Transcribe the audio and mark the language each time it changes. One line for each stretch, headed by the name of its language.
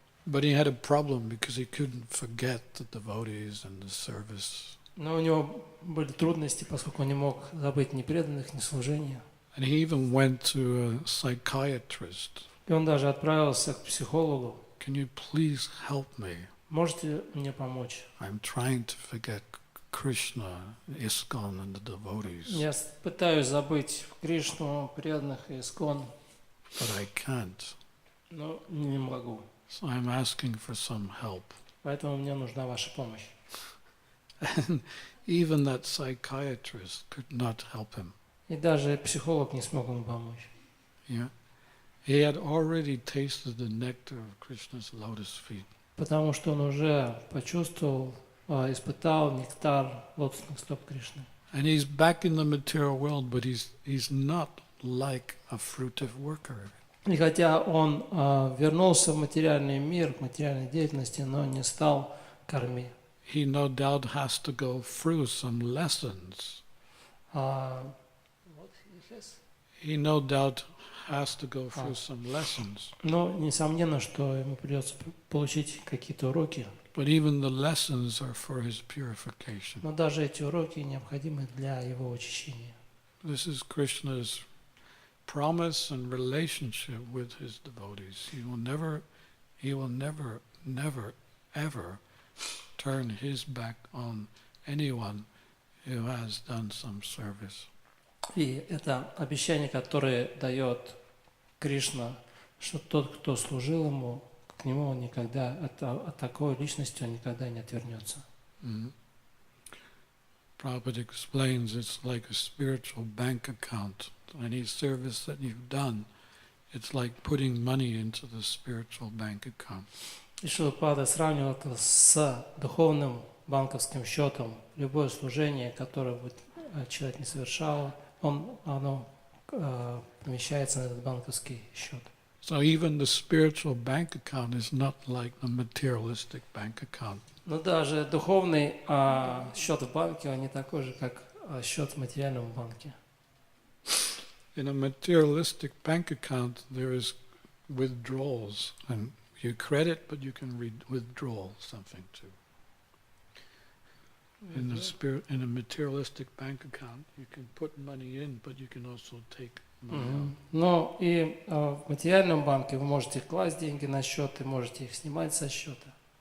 English: But he had a problem because he couldn't forget the devotees and the service.
Russian: Но у него были трудности, поскольку он не мог забыть ни преданных, ни служения.
English: And he even went to a psychiatrist.
Russian: И он даже отправился к психологу.
English: Can you please help me?
Russian: Можете мне помочь?
English: I'm trying to forget Krishna, ISKCON and the devotees.
Russian: Я пытаюсь забыть Кришну, преданных и ISKCON,
English: But I can't.
Russian: но не могу.
English: So I'm asking for some help.
Russian: Поэтому мне нужна ваша помощь.
English: And even that psychiatrist could not help him.
Russian: И даже психолог не смог ему помочь.
English: Yeah. He had already tasted the nectar of Krishna's lotus feet.
Russian: Потому что он уже почувствовал, испытал нектар лотосных стоп Кришны.
English: And he's back in the material world, but he's not like a fruitive worker.
Russian: И хотя он вернулся в материальный мир, к материальной деятельности, но не стал карми.
English: He no doubt has to go through some lessons. He no doubt has to go through some lessons.
Russian: Но несомненно, что ему придется получить какие-то уроки.
English: But even the lessons are for his purification.
Russian: Но даже эти уроки необходимы для его очищения.
English: This is Krishna's promise and relationship with his devotees. He will never, ever turn his back on anyone who has done some service.
Russian: И это обещание, которое дает Кришна, что тот, кто служил ему, к нему он никогда, от такой личности он никогда не отвернется. Mm.
English: Prabhupada explains it's like a spiritual bank account. Any service that you've done, it's like putting money into the spiritual bank account.
Russian: И Шрила Прабхупада сравнивал это с духовным банковским счетом. Любое служение, которое человек не совершал, оно помещается на этот банковский счет.
English: So even the spiritual bank account is not like the materialistic bank account.
Russian: Но даже духовный счет в банке, он не такой же, как счет в материальном банке.
English: In a materialistic bank account, there is withdrawals, and you credit, but you can withdraw something too. In a materialistic bank account, you can put money in, but you can also take money out.
Russian: Но и в материальном банке вы можете класть деньги на счет и можете их снимать со счета.